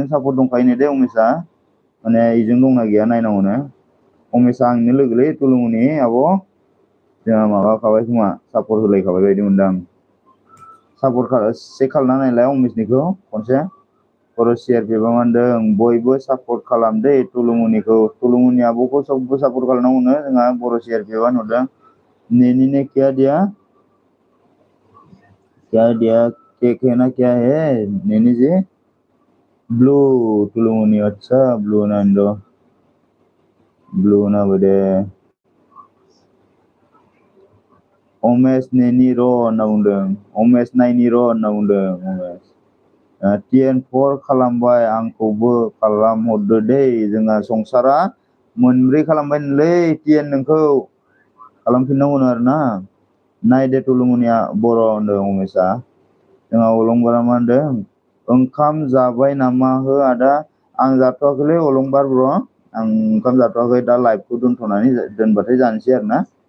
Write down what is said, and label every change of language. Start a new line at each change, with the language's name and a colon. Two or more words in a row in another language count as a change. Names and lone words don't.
Bodo: सापर्ट दंखायो दे उमेशआ माने इजों दंना गैया नायनांगौनो उमेशआ आंनो लोगोलै तुलुमुनि आब' जोंहा माबाखाबाय खोमा सापर्ट होलायखाबाय बायदि मोनदों आं सापर्ट चेक खालामना नायलाय उमेशनिखौ खनसे बर' सिआरपिएफआ मा होनदों बयबो सापर्ट खालाम दै तुलुमुनिखौ तुलुमुनि आब'खौ सबबो सापर्ट खालामनांगौनो जोंहा बर' सिआरपिएफआ होनहरदों
Hindi: नेनी ने क्या दिया केक है ना क्या है नेनी जी ब्लू तुलुमुनि अच्छा ब्लू
Bodo: नांदो ब्लू ना बदे
Hindi: उमेश
Bodo: नेनी र' होनना बुंदों उमेश नायनि र' होनना बुंदों उमेश टिएन 4 खालामबाय आंखौबो खालामहरदो दै जोंहा संसारा मोनब्रै खालामबायनोलै टिएन नोंखौ खालामफिननांगौनो आरोना नायदे तुलुमुनिया बर' होनदों उमेशआ जोंहा अलंबारा मा होनदों ओंखाम जाबाय नामा हो आदा आं जाथ'वाखैलै अलंबार ब्र आं ओंखाम जाथ'वाखै दा लाइभखौ दोनबाथाय जानोसै आरोना